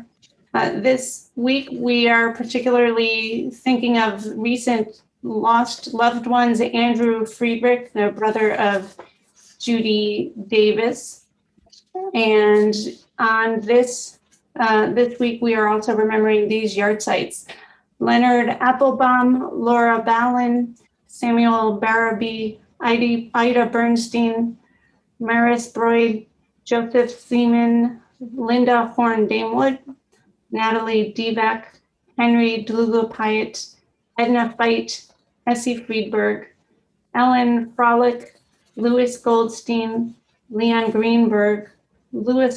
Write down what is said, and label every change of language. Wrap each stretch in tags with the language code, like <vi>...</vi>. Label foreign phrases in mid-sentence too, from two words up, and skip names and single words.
<en>This week, we are particularly thinking of recent lost loved ones, Andrew Friedrich, the brother of Judy Davis. And on this week, we are also remembering these yard sites: Leonard Applebaum, Laura Ballin, Samuel Barabee, Ida Bernstein, Maris Broyd, Joseph Seaman, Linda Horn-Damewood, Natalie Devac, Henry Dlugo-Pyatt, Edna Feit, Essie Friedberg, Ellen Frolick, Louis Goldstein, Leon Greenberg, Louis</en>